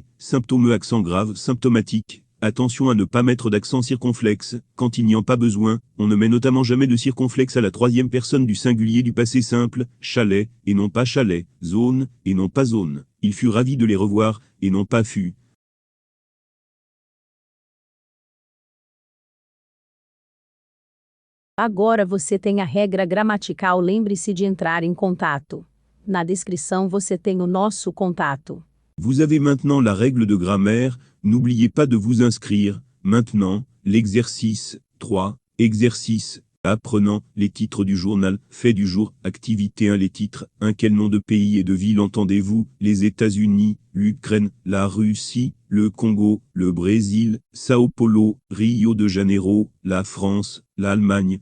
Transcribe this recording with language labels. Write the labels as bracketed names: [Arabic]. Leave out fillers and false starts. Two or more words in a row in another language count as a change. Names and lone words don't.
[French] Symptômeux, accent grave, symptomatique. Attention à ne pas mettre d'accent circonflexe, quand il n'y en a pas besoin. On ne met notamment jamais de circonflexe à la troisième personne du singulier du passé simple, chalet, et non pas chalet, zone, et non pas zone. Il fut ravi de les revoir, et non pas fut. [Portuguese] Agora você tem a regra gramatical, lembre-se de entrar em contato. Na descrição você tem o nosso contato. [French] Vous avez maintenant la règle de grammaire, n'oubliez pas de vous inscrire. Maintenant, l'exercice 3, exercice Apprenant les titres du journal, fait du jour, activité 1 les titres, 1 quel nom de pays et de ville entendez-vous, les États-Unis, l'Ukraine, la Russie, le Congo, le Brésil, Sao Paulo, Rio de Janeiro, la France, l'Allemagne.